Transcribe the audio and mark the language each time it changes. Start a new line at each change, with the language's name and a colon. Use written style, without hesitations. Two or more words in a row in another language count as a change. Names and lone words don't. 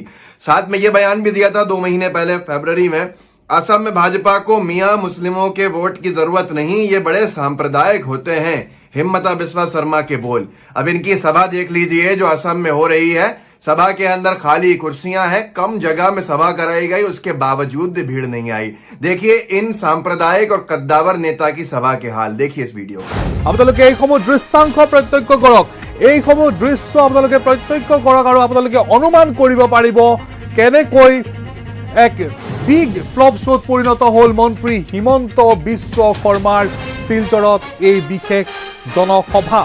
Hindi: साथ में ये बयान भी दिया था 2 महीने पहले फरवरी में, असम में भाजपा को मियां मुस्लिमों के वोट की जरूरत नहीं, ये बड़े सांप्रदायिक होते हैं। हिम्मंता बिस्वा शर्मा के बोल। अब इनकी सभा देख लीजिए जो असम में हो रही है। सभा के अंदर खाली कुर्सियां हैं, कम जगह में सभा कराई गई, उसके बावजूद भी भीड़ नहीं आई। देखिए इन सांप्रदायिक और कद्दावर नेता की सभा के हाल, देखिए इस वीडियो
Assamese: আপোনালোকে এইসমূহ দৃশ্যাংশ প্ৰত্যক্ষ কৰক। এইসমূহ দৃশ্য আপোনালোকে প্ৰত্যক্ষ কৰক আৰু আপোনালোকে অনুমান কৰিব পাৰিব কেনেকৈ এক
English: big flop show
Assamese: পৰিণত হ'ল মন্ত্ৰী হিমন্ত বিশ্ব শৰ্মাৰ শিলচৰত এই বিশেষ জনসভা।